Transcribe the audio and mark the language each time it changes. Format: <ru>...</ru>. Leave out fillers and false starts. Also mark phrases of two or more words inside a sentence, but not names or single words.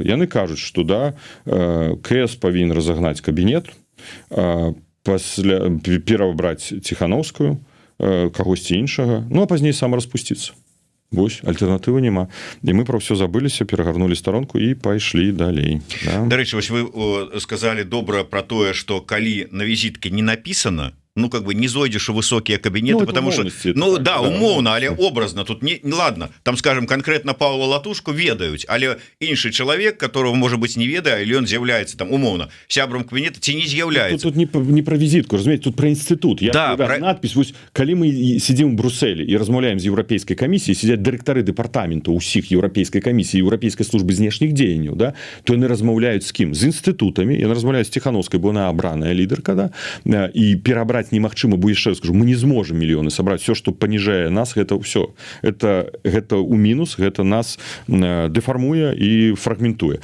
<be>Яны кажуць, што да, КС павінен разагнаць кабінет, пасля перабраць Ціханаўскую, кагосьці іншага, ну, а пазней сам распусціцца. Вось, альтэрнатывы няма. І мы пра ўсё забыліся, перагарнулі старонку і пайшлі далей. Да? Дарэчы, вось вы сказалі добра пра тое, што калі на візітке не напісана, ну,</be> <ru>как бы</ru> <be>не зойдзеш у высокія кабінеты,</be> <ru>потому что,</ru> <be>ну, да, умоўна, але образно, тут не, ладно, там, скажем, конкретно Павла Латушку ведаюць, але іншы чалавек,</be> <ru>которого, может быть, не</ru> <be>ведае, или он з'яўляецца там, умоўна, сябрам кабінета, ці не з'яўляецца. Тут не про візітку, разумееце, тут про інстытут. Да, надпись, вось, калі мы</be> <ru>сидим в</ru> <be>Брюсселі і размаўляем з Еўрапейскай камісіяй, сидят дырэктары дэпартаменту ўсіх Еўрапейскай камісіі, Еўрапейскай службы знешніх дзеянняў, да, то яны размаўляюць з кім? З інстытутамі, яны размаўляюць з Ціханаўскай, бо она абраная лідарка, да, і перабраць немагчыма, бо яшчэ раз скажу, мы не зможем мільёны сабраць. Все, што паніжае нас, гэта ўсё. Гэта ў мінус, гэта нас дэфармуе і фрагментуе.</be>